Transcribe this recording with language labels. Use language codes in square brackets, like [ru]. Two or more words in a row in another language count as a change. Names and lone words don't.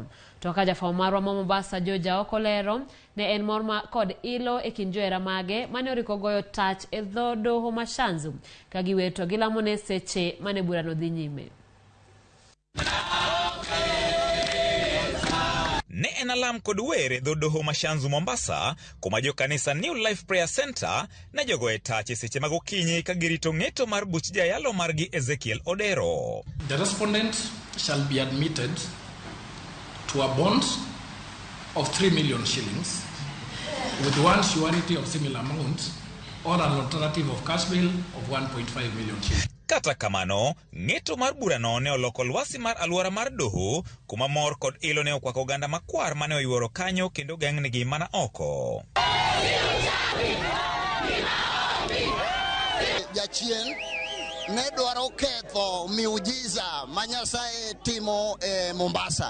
[luo] To ka jafwambo marwa ma Mombasa Joja Okolero ne en mor kod ilo e kind johera mage mane oriko goyo tach e dho doho Mashanzu ka giweto gilamone seche mane burano dhi nyime. Ne en alam kod were dho doho Mashanzu Mombasa kuma jo kanisa New Life Prayer Center ne jogo e tach seche mag okinyi ka girito ng'eto mar buch jayalo margi Ezekiel Odero. [en] The respondent shall be admitted to a bond of 3 million shillings with one surety of similar amount or an alternative of cash bail of 1.5 million shillings. [luo] Kata kamano, ng'eto mar burano ne oloko lwasi mar aluora mar doho kuma mor kod ilo ne okwako oganda makwar mane oyuoro kanyo kendo geng'negi mana oko. Jachien ne dwaro ketho miujiza ma Nyasaye timo e Mombasa.